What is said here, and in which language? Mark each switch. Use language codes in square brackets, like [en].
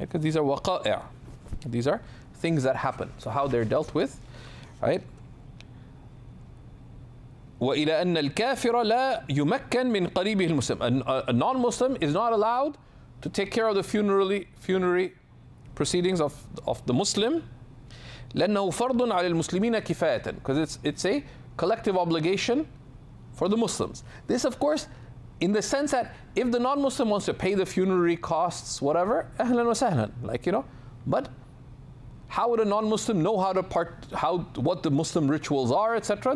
[en] Because these are waqa'i'. These are things that happen. So how they're dealt with, right? [ar] وإلى أن الكافر لا يمكن من قريبه المسلم. [en] A non-Muslim is not allowed to take care of the funerary proceedings of the Muslim. [ar] لأنه فرض على المسلمين كفاية, [en] because it's a collective obligation for the Muslims. This, of course, in the sense that if the non-Muslim wants to pay the funerary costs, whatever, [ar] أهلا وسهلا, [en] but how would a non-Muslim know what the Muslim rituals are, etc.?